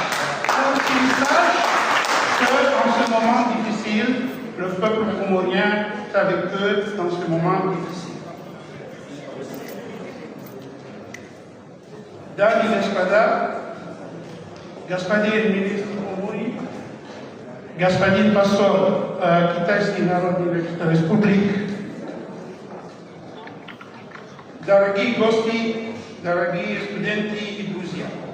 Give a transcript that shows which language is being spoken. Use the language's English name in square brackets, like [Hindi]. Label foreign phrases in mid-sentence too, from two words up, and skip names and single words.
[French] Pour qu'ils sachent qu'en ce moment difficile, le peuple comorien est avec eux dans ce moment difficile. [Russian] Dani Gaspada, господин министр Комории, господин посол Китайской Народной Республики, дорогие гости, дорогие студенты и друзья.